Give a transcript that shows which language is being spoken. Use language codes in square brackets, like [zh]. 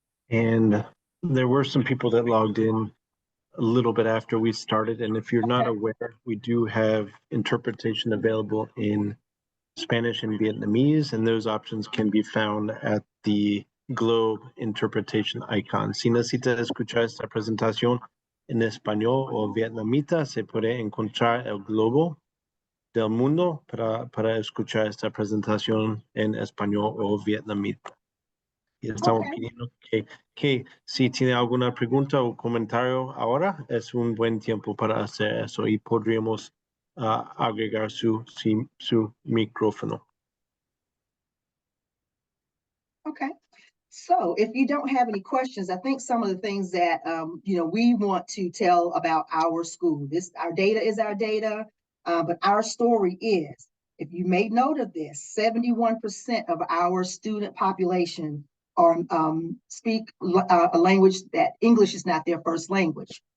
[en] And there were some people that logged in a little bit after we started. And if you're not aware, we do have interpretation available in Spanish and Vietnamese, and those options can be found at the globe interpretation icon. [es] Si necesita escuchar esta presentación en español o vietnamita, se puede encontrar el globo del mundo para escuchar esta presentación en español o vietnamita. Y estamos pidiendo que si tiene alguna pregunta o comentario ahora, es un buen tiempo para hacer eso y podríamos agregar su micrófono. [en] Okay. So if you don't have any questions, I think some of the things that, we want to tell about our school, our data is our data, but our story is, if you made note of this, 71% of our student population are speak a language that English is not their first language.